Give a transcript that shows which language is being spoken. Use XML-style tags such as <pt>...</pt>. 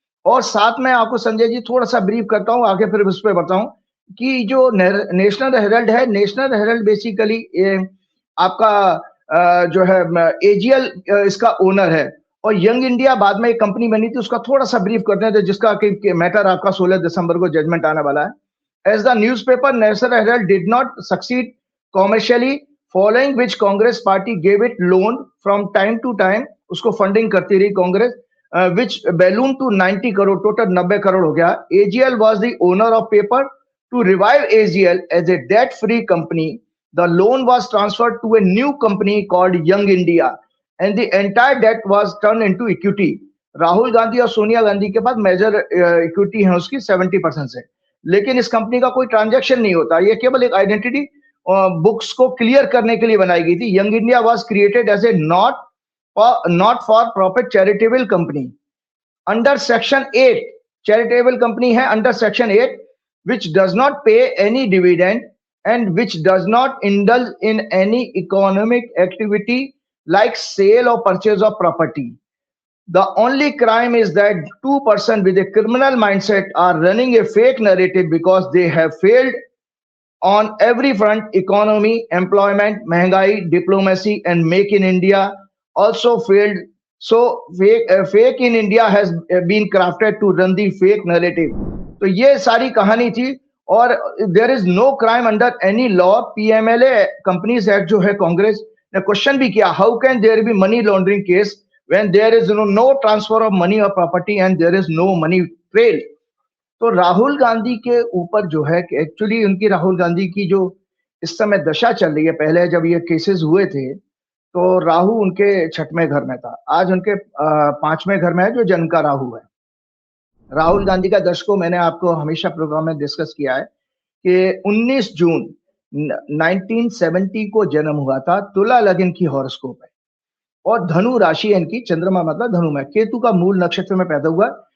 <hi>और साथ में आपको संजय जी थोड़ा सा ब्रीफ करता हूं, आगे फिर उस पर बताऊं कि जो नेशनल हेराल्ड है, नेशनल हेराल्ड बेसिकली आपका जो है एजीएल इसका ओनर है, और यंग इंडिया बाद में एक कंपनी बनी थी, उसका थोड़ा सा ब्रीफ करते हैं, तो जिसका मैटर आपका 16 दिसंबर को जजमेंट आने वाला है।</hi> <en>as the newspaper National Herald did not succeed commercially, following which Congress party gave it loan from time to time,</en> <hi>उसको फंडिंग करती रही Congress,</hi> <en>which ballooned to 90 crore,</en> <hi>total 90 crore हो गया।</hi> <en>AGL was the owner of paper. To revive AGL as a debt-free company, the loan was transferred to a new company called Young India, and the entire debt was turned into equity.</en> <hi>Rahul Gandhi और सोनिया गांधी के पास major equity है उसकी 70% से, लेकिन इस company का कोई transaction नहीं होता, ये केवल एक आइडेंटिटी बुक्स को क्लियर करने के लिए बनाई गई थी।</hi> <en>Young India was created as a not for profit charitable company under section 8, charitable company है under section 8, which does not pay any dividend and which does not indulge in any economic activity like sale or purchase of property. The only crime is that two persons with a criminal mindset are running a fake narrative because they have failed on every front: economy, employment, महंगाई, diplomacy, and make in India also failed. So fake in India has been crafted to run the fake narrative.</en> <hi>तो ये सारी कहानी थी, और</hi> <en>there is no crime under any law. PMLA Companies Act</en> <hi>जो है, कांग्रेस ने क्वेश्चन भी किया,</hi> <en>how can there be money laundering case when there is no transfer of money or property and there is no money trail.</en> <hi>तो राहुल गांधी के ऊपर जो है, एक्चुअली उनकी, राहुल गांधी की जो इस समय दशा चल रही है, पहले जब ये केसेस हुए थे तो राहु उनके 6वें घर में था, आज उनके 5वें घर में है, जो जन्म का राहु है। राहुल गांधी का दशकों मैंने आपको हमेशा प्रोग्राम में डिस्कस किया है कि 19 जून 1970 को जन्म हुआ था, तुला लग्न की हॉरोस्कोप है, और धनु राशि है इनकी, चंद्रमा मतलब धनु में, केतु का मूल नक्षत्र में पैदा हुआ।</hi>